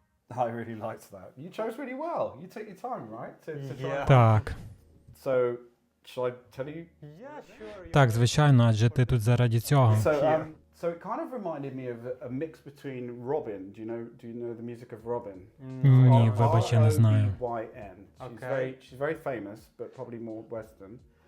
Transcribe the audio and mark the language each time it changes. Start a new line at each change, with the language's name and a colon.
English: I really liked that. You chose really well. You take your time, right? To try. Yeah.
Ukrainian: Так.
English: So, shall I tell you? Yeah, sure.
Ukrainian: Так, звичайно, адже ти тут заради цього.
English: So it kind of reminded me of a mix between Robin. Do you know the music of Robin?
Ukrainian: Ні, вибач, я не знаю.
English: R-O-B-Y-N. Okay. She's very famous, but probably more Western.